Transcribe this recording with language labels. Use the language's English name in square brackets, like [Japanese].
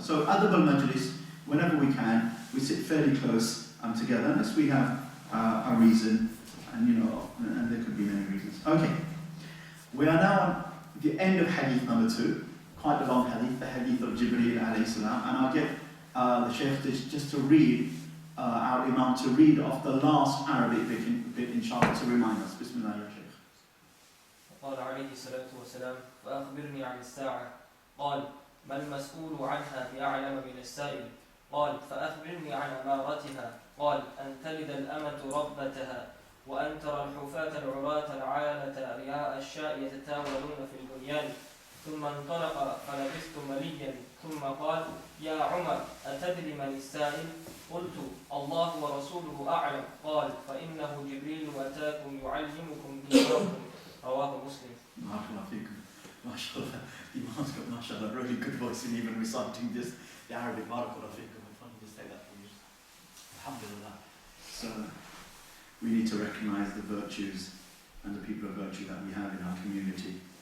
[English] So adab al-majlis, whenever we can, we sit fairly close together, unless we have a reason, and there could be many reasons. Okay, we are now on the end of hadith number 2, quite a long hadith, the hadith of Jibreel alayhi salam, and I'll get the Shaykh just to read, our Imam to read off the last Arabic bit inshallah, to remind us. Bismillah ya Shaykh. [Arabic] قال عليه الصلاة والسلام فأخبرني عن الساعة قال ما المسؤول عنها بأعلم من السائل قال فأخبرني عن أمارتها قال أن تلد الأمة ربتها وأن ترى الحفاة العراة العالة رياء الشاء يتتاولون في البنيان ثم انطلق فلبثت مليا ثم قال يا عمر أتدري من السائل قلت الله ورسوله أعلم قال فإنه جبريل أتاكم يعلمكم دينكم رواه مسلم. [English] MashaAllah, Imam's got MashaAllah, really good voice in even reciting just the Arabic Barakallah fikum. If I can just take that from you. Alhamdulillah. So we need to recognize the virtues and the people of virtue that we have in our community.